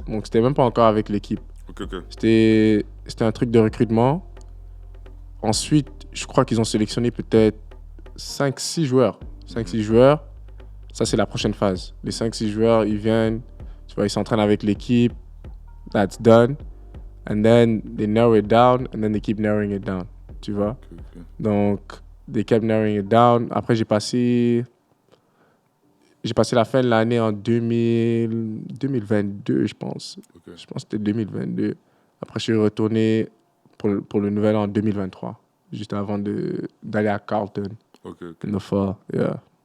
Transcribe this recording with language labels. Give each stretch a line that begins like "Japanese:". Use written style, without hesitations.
French: Donc, c'était même pas encore avec l'équipe. Ok. C'était un truc de recrutement. Ensuite, je crois qu'ils ont sélectionné peut-être 5-6 joueurs. 5-6 joueurs. Ça, c'est la prochaine phase. Les 5-6 joueurs, ils viennent, tu vois, ils s'entraînent avec l'équipe.
English: That's done. And then they narrow it down, and then they keep narrowing it down.
French: Tu vois? Ok.
English: Donc, they kept narrowing it down.
French: Après, j'ai passé la fin de l'année en 2022, je pense. Ok. Je pense que c'était 2022. Après, je suis retourné pour le nouvel an en 2023, juste avant d'aller à Carlton. Ok.
English: In the fall, yeah.